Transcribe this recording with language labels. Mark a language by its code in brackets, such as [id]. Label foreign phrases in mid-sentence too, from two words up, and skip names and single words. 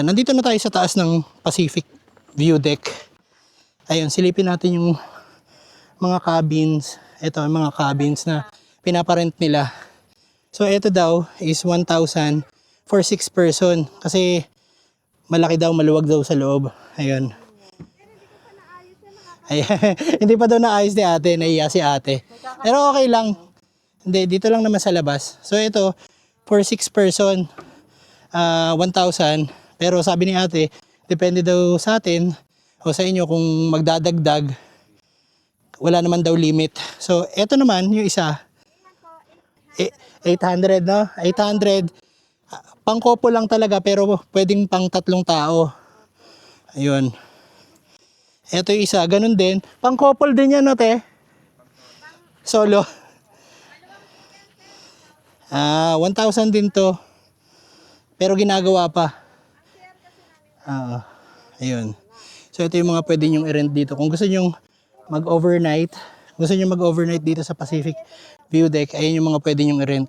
[tl] Nandito na tayo sa taas ng Pacific View Deck. Ayun, silipin natin yung mga cabins. Ito, yung mga cabins na pinaparent nila. So, ito daw is 1,000 [en] for 6 person. [tl] Kasi malaki daw, maluwag daw sa loob. Ayun. Ayan. Hindi pa daw naayos ni ate, naiya si ate. Pero okay lang. Hindi, dito lang naman sa labas. So, ito, [en] for 6 person, 1,000. [tl] Pero sabi ni ate, depende daw sa atin o sa inyo kung magdadagdag. Wala naman daw limit. So, eto naman, yung isa. 800, no? 800. Pang-couple lang talaga, pero pwedeng pang 3 tao. Ayun. Eto yung isa, ganun din. Pang-couple din yan, no, te? Solo. 1,000 din to. Pero ginagawa pa. Ayun. So ito yung mga pwede nyong i-rent dito. Kung gusto nyong mag-overnight dito sa Pacific View Deck, ayun yung mga pwede nyong i-rent.